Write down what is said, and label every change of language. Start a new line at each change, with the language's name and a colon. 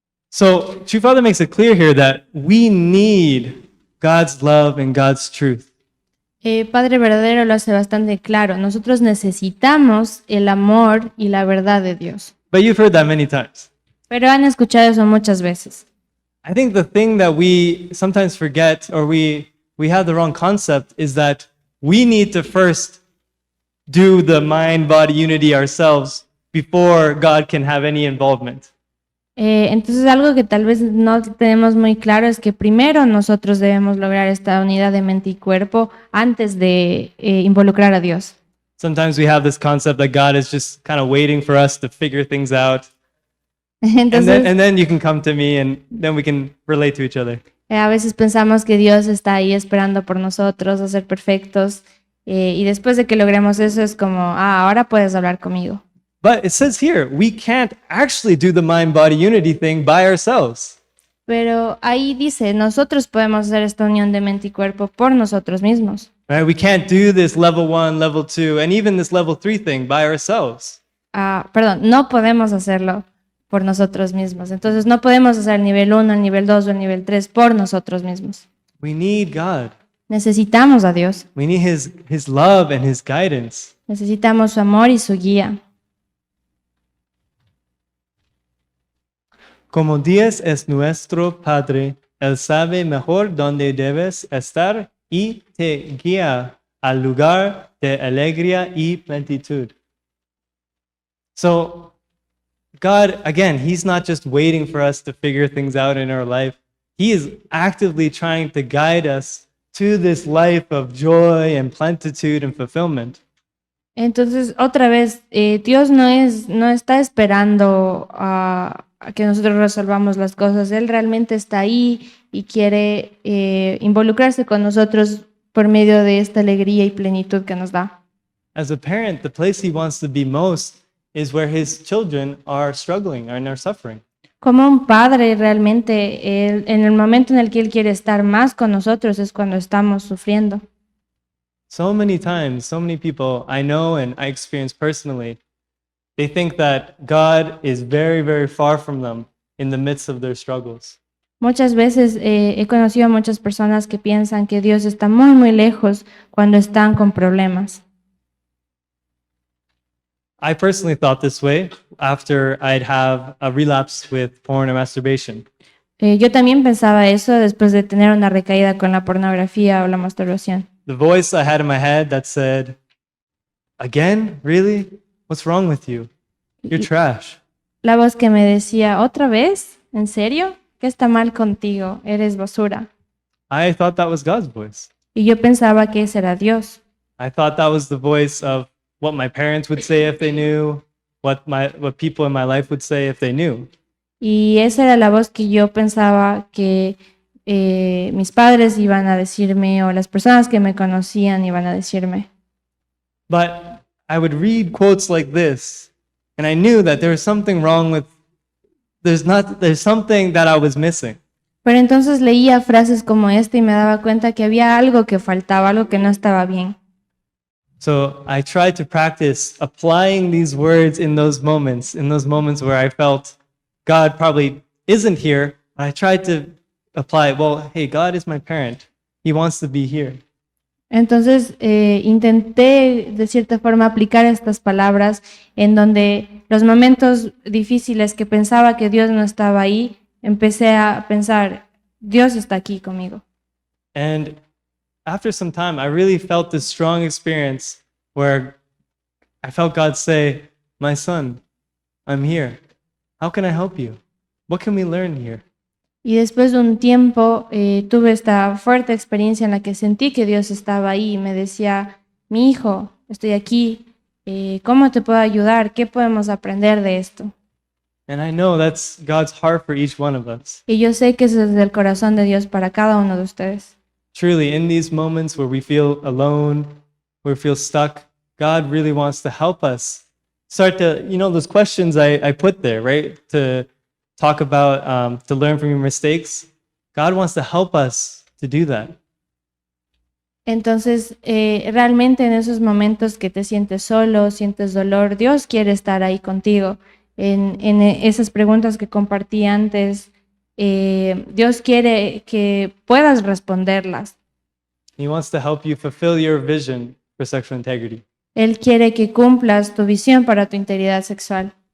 English: So, True Father makes it clear here that we need God's love and God's truth.
Spanish: Padre Verdadero lo hace bastante claro. Nosotros necesitamos el amor y la verdad de Dios.
English: But you've heard that many times.
Spanish: Pero han escuchado eso muchas veces.
English: I think the thing that we sometimes forget, or we have the wrong concept, is that we need to first do the mind-body unity ourselves before God can have any involvement.
Spanish: Entonces algo que tal vez no tenemos muy claro es que primero nosotros debemos lograr esta unidad de mente y cuerpo antes de involucrar a Dios.
English: Sometimes we have this concept that God is just kind of waiting for us to figure things out.
Spanish: Entonces,
English: And then you can come to me and then we can relate to each other.
Spanish: a veces pensamos que Dios está ahí esperando por nosotros a ser perfectos y después de que logremos eso es como, ahora puedes hablar conmigo.
English: But it says here, we can't actually do the mind-body unity thing by ourselves.
Spanish: Pero ahí dice, nosotros podemos hacer esta unión de mente y cuerpo por nosotros mismos.
English: Right? We can't do this level 1, level 2, and even this level 3 thing by ourselves.
Spanish: No podemos hacerlo por nosotros mismos. Entonces no podemos hacer el nivel 1, el nivel 2 o el nivel 3 por nosotros mismos.
English: We need God.
Spanish: Necesitamos a Dios.
English: We need His love and His guidance.
Spanish: Necesitamos su amor y su guía. Como Dios es nuestro Padre, Él sabe mejor dónde debes estar y te guía al lugar de alegría y plenitud.
English: So, God, again, He's not just waiting for us to figure things out in our life. He is actively trying to guide us to this life of joy and plentitude and fulfillment.
Spanish: Entonces, otra vez, Dios no está esperando a que nosotros resolvamos las cosas. Él realmente está ahí y quiere involucrarse con nosotros por medio de esta alegría y plenitud que nos da.
English: As a parent, the place He wants to be most is where His children are struggling and are suffering.
Spanish: Como un padre, realmente, en el momento en el que Él quiere estar más con nosotros es cuando estamos sufriendo.
English: So many times, so many people I know and I experience personally, they think that God is very, very far from them in the midst of their struggles.
Spanish: Muchas veces he conocido a muchas personas que piensan que Dios está muy, muy lejos cuando están con problemas.
English: I personally thought this way after I'd have a relapse with porn and masturbation.
Spanish: Yo también pensaba eso después de tener una recaída con la pornografía o la masturbación.
English: The voice I had in my head that said, "Again? Really? What's wrong with you? You're trash."
Spanish: La voz que me decía, ¿otra vez? ¿En serio? ¿Qué está mal contigo? Eres basura.
English: I thought that was God's voice.
Spanish: Y yo pensaba que ese era Dios.
English: I thought that was the voice of what my parents would say if they knew, what people in my life would say if they knew.
Spanish: Y esa era la voz que yo pensaba que mis padres iban a decirme o las personas que me conocían iban a decirme.
English: But I would read quotes like this, and I knew that there was something wrong with, there's something that I was missing.
Spanish: Pero entonces leía frases como esta y me daba cuenta que había algo que faltaba, algo que no estaba bien.
English: So I tried to practice applying these words in those moments where I felt God probably isn't here. I tried to apply, well, hey, God is my parent. He wants to be here.
Spanish: Entonces intenté de cierta forma aplicar estas palabras en donde los momentos difíciles que pensaba que Dios no estaba ahí, empecé a pensar, Dios está aquí conmigo.
English: And after some time, I really felt this strong experience where I felt God say, "My son, I'm here. How can I help you? What can we learn here?"
Spanish: Y después de un tiempo tuve esta fuerte experiencia en la que sentí que Dios estaba ahí y me decía, mi hijo, estoy aquí, ¿cómo te puedo ayudar? ¿Qué podemos aprender de esto?
English: And I know that's God's heart for each one of us.
Spanish: Y yo sé que eso es del corazón de Dios para cada uno de ustedes.
English: Truly, in these moments where we feel alone, where we feel stuck, God really wants to help us. Start to, those questions I put there, right? To talk about, to learn from your mistakes. God wants to help us to do that.
Spanish: Entonces, realmente en esos momentos que te sientes solo, sientes dolor, Dios quiere estar ahí contigo. En esas preguntas que compartí antes, Dios quiere que puedas responderlas.
English: He wants to help you fulfill your vision for sexual integrity.
Spanish: Él quiere que cumplas tu visión para tu integridad sexual.